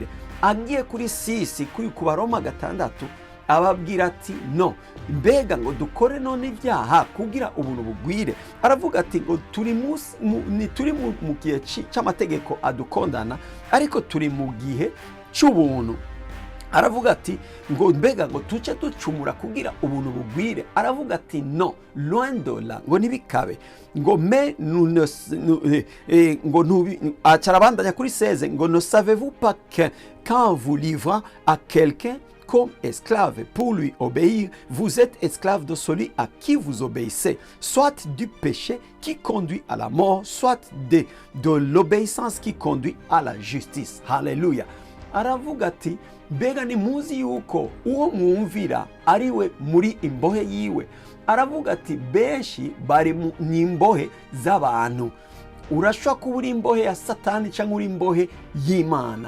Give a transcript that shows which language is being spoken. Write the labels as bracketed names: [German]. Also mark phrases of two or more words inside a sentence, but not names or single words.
[Rundi] Agiye kuri 6 ku Baroma 6, ababwira ati no, mbega ngo dukore none ibyaha kugira ubuntu bugwire? Aravuga ati ngo turi mu gihe c'amategeko adukondana, ariko turi mu gihe c'ubuntu. aravuga ati ngo mbega ngo tuce ducumura kugira ubuntu bugwire. Aravuga ati no, [French] loin de là, [Rundi] ngo ntibikabe ngo me ngo acarabandanya kuri 16 ngo [French] ne savez-vous pas que quand vous livrez à quelqu'un comme esclave pour lui obéir, vous êtes esclave de celui à qui vous obéissez, soit du péché qui conduit à la mort, soit de l'obéissance qui conduit à la justice. [Rundi] Haleluya. Aravuga ati mbega ni muzi yuko uwo mwumvira ari we muri imbohe yiwe. Aravuga ati benshi bari ni imbohe z'abantu. Urashobora kuba uri imbohe ya Satani cyangwa uri imbohe y'Imana.